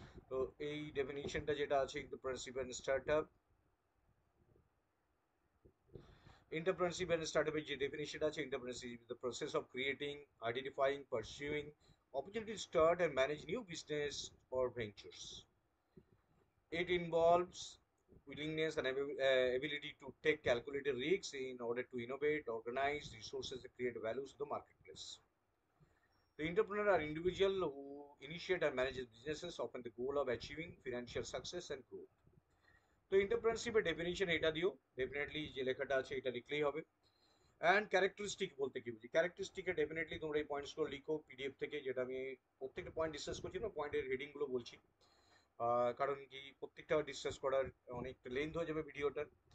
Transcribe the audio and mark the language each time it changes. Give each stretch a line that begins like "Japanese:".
Bangla: তো এই ডেফিনিশনটা যেটা আছে entrepreneurship and startup, entrepreneurship and স্টার্টআপের যে ডেফিনিশন আছে,
English: Entrepreneurship is the process of creating, identifying, pursuing opportunity to start and manage new business or ventures. It involves willingness and ability to take calculated risks in order to innovate, organize resources, and create values to the marketplace. The entrepreneur are individual who initiate and manage businesses, often the goal of achieving financial success and growth.
Bangla: তো এন্টারপ্রেনারশিপের definition এটা দিও, definitely যে লেখাটা আছে এটা লিখলেই হবে। And characteristic বলতে কি বুঝি, ক্যারেক্টারিস্টিকে ডেফিনেটলি তোমরা এই পয়েন্টসগুলো লিখো পিডিএফ থেকে, যেটা আমি প্রত্যেকটা পয়েন্ট ডিসকাস করছি না, পয়েন্টের হেডিংগুলো বলছি। কারণ কি প্রত্যেকটা ডিসকাস করার অনেক লেন্থ হয়ে যাবে ভিডিওটার।